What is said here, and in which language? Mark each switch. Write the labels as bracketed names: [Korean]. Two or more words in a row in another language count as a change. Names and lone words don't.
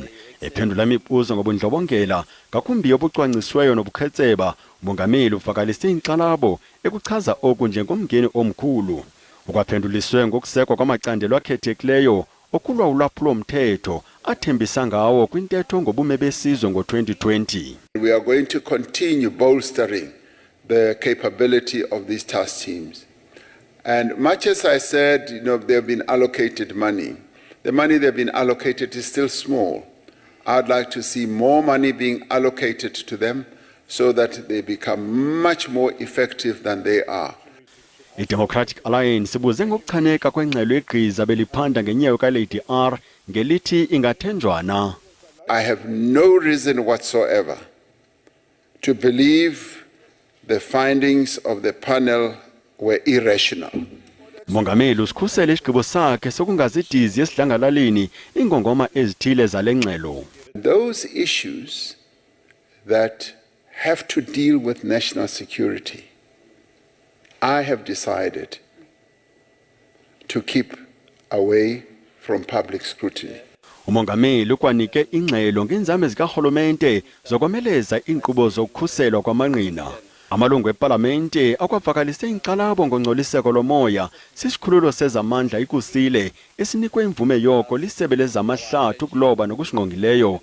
[Xhosa] Ephendula imibuzo ngobundlobongela ngakumbi obucwangcisweyo nobukhetseba, umongameli uvakalise inxalabo ekuchaza oku njengomngeni omkhulu. Ukwaphenduliswe ngokusekwa kwamacandelo akhethekileyo okulwa ulwaphulo mthetho athembisa ngawo kwintetho ngobume besizwe ngo-2020. [English] We are going to continue bolstering the capability of these task teams. And much as I said, they've been allocated money. The money they've been allocated is still small. I'd like to see more money being allocated to them so that they become much more effective than they are. [Xhosa] I-Democratic Alliance ibuze ngokuchaneka kwengxelo yegqiza beliphanda ngenyawo ka-Lady R ngelithi ingathenjwana. [English] I have no reason whatsoever to believe the findings of the panel were irrational. [Xhosa] Mongameli usikhusele isigqibo sakhe sokungazidizi esidlangalaleni ingongoma ezithile zale ngxelo. [English] Those issues that have to deal with national security, I have decided to keep away from public scrutiny. [Xhosa] Umongameli ukwanike ingxelo ngenzame zikahulumente zokomeleza inkqubo zokukhuselwa kwamangqina. Amalungu eParlamente akwavakalise inkxalabo ngongcoliseko lomoya sisikhululo sezamandla ikusile esinikwe imvume yoko lisebe lezamahlathi ukuloba nokusingqongileyo.